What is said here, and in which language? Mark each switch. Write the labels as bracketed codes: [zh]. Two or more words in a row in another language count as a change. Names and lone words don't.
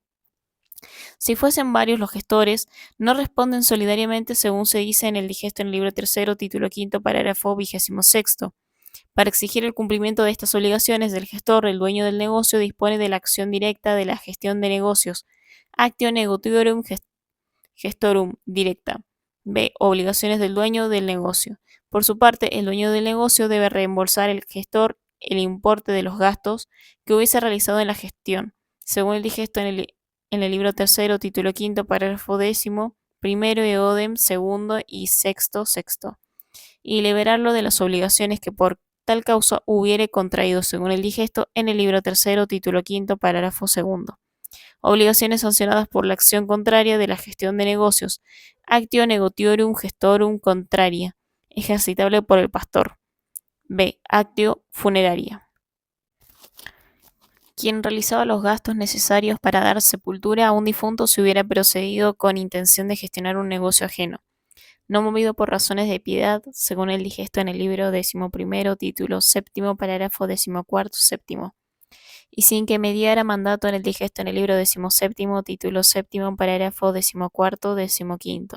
[es] Si fuesen varios los gestores, no responden solidariamente según se dice en el digesto en el libro tercero, título quinto, parágrafo 26. Para exigir el cumplimiento de estas obligaciones del gestor, el dueño del negocio dispone de la acción directa de la gestión de negocios, [la] actio negotiorum gestorum directa. [es] B. Obligaciones del dueño del negocio. Por su parte, el dueño del negocio debe reembolsar al gestor el importe de los gastos que hubiese realizado en la gestión, según el digesto en el libro tercero, título quinto, parágrafo 10, eodem segundo y sexto, y liberarlo de las obligaciones que por tal causa hubiere contraído, según el digesto en el libro tercero, título quinto, parágrafo segundo. Obligaciones sancionadas por la acción contraria de la gestión de negocios, [la] actio negotiorum gestorum contraria, [es] ejercitable por el pastor. [la] B. Actio funeraria. [es] Quien realizaba los gastos necesarios para dar sepultura a un difunto si hubiera procedido con intención de gestionar un negocio ajeno. no movido por razones de piedad, según el digesto en el libro 11º, título 7º, parágrafo 14º, séptimo, y sin que mediara mandato en el digesto en el libro 17º, título 7º, parágrafo 14º, 15º.